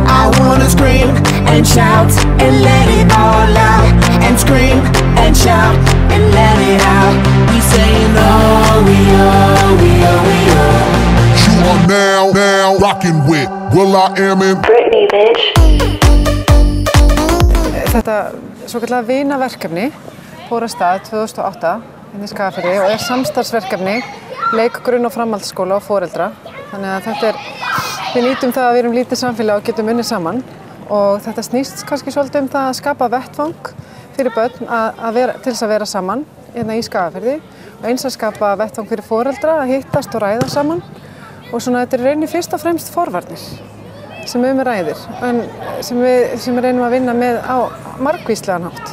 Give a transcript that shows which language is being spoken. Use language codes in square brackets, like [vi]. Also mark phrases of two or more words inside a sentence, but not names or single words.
[en] I wanna scream and shout and let it all out. And scream and shout and let it out. We saying oh, we oh, we oh, we oh. You are now rocking with will.i.am and Britney, bitch. [is] Þetta svokallaða vinaverkefni fór af stað 2008 í Skagafirði og samstarfsverkefni leik-, grunn- og framhaldsskóla og foreldra. Þannig að við nýtum það að við erum lítið samfélag og getum unnið saman og þetta snýst kannski svolítið það að skapa vettvang fyrir börn til þess að vera saman hérna í Skagafirði og eins að skapa vettvang fyrir foreldra að hittast og ræða saman og svona þetta rauninni fyrst og fremst forvarnir sem ræðir en sem við reynum að vinna með á margvíslegan hátt.